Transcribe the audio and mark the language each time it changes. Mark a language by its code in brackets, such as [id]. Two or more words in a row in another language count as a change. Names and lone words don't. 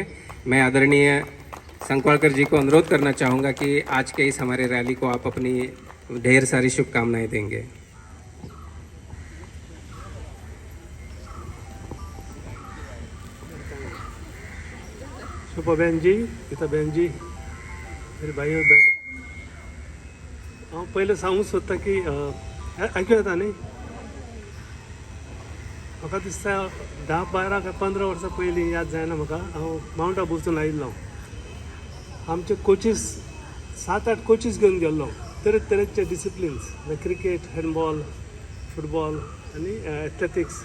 [hi] मैं आदरणीय संकवाड़कर जी को अनुरोध करना चाहूँगा कि आज के इस हमारे रैली को आप अपनी ढेर सारी शुभकामनाएँ देंगे। शोभा बहन जी, गीता बहन जी, मेरे भाई और बहन, [kok] हांव पयलें सांगूंक सोदता की आयकूं येता न्ही, म्हाका दिसता 10, 12 काय 15 वर्सां पयलीं याद जायना म्हाका, हांव माउंट आबूसून आयिल्लो। आमचे कोचीस 7-8 कोचीस घेवन गेल्लो, तरेतरेचे डिसिप्लिन्स, क्रिकेट, हँडबॉल, फुटबॉल आनी एथलेटिक्स।